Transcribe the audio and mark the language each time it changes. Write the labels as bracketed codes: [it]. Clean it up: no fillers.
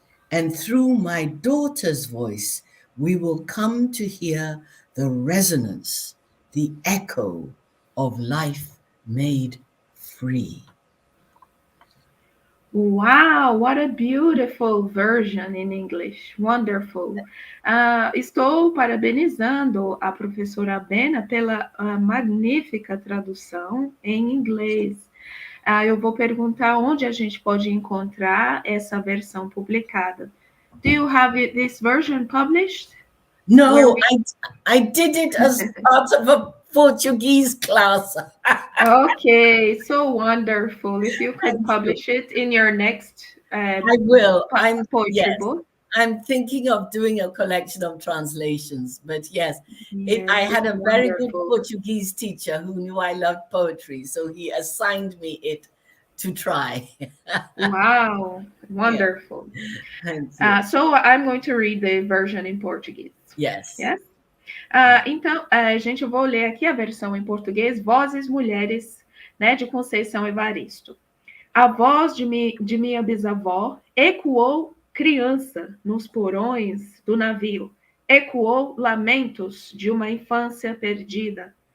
[en] And through my daughter's voice, we will come to hear the resonance, the echo of life made free. Wow, what a beautiful version in English. Wonderful. [pt] Estou parabenizando a professora Abena pela magnífica tradução em inglês. Eu vou perguntar onde a gente pode encontrar essa versão publicada. [en] Do you have this version published? No, I did it as part of a Portuguese class. Okay, so wonderful. If you could publish it in your next I will. poetry book. I'm thinking of doing a collection of translations, but yes, Yes, I had it's a very good wonderful. Portuguese teacher who knew I loved poetry, so he assigned me it to try. Wow, wonderful. Thank you. So I'm going to read the version in Portuguese. Yes. Yes? [pt] Então, gente, eu vou ler aqui a versão em português, Vozes Mulheres, né, de Conceição Evaristo. A voz de minha bisavó ecoou criança nos porões do navio, ecoou lamentos de uma infância perdida.